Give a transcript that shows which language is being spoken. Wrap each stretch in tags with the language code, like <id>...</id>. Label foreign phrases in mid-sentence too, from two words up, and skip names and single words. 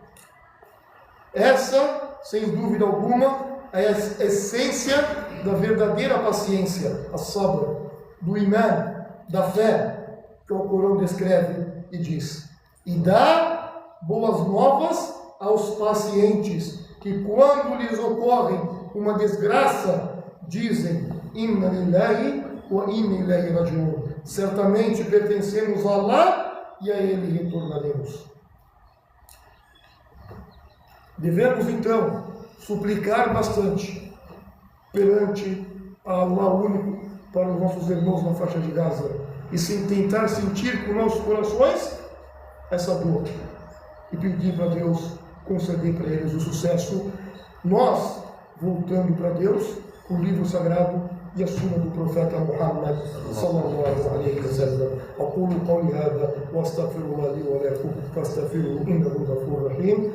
<pt>Essa, sem dúvida alguma, é a essência da verdadeira paciência, a sabr, do imã, da fé, que o Corão descreve e diz: e dá boas novas aos pacientes, que quando lhes ocorre uma desgraça, dizem:</pt> <ar>إنا لله وإنا إليه راجعون.</ar> <pt>Certamente pertencemos a Allah e a Ele retornaremos. Devemos então suplicar bastante perante Allah único para os nossos irmãos na faixa de Gaza e tentar sentir com nossos corações essa dor e pedir para Deus conceder para eles o sucesso. Nós, voltando para Deus, o livro sagrado e a suna do profeta Muhammad</pt> <ar>صلى الله عليه وسلم. أقول قولي هذا وأستغفر الله لي ولكم فاستغفروه إنه غفور رحيم.</ar>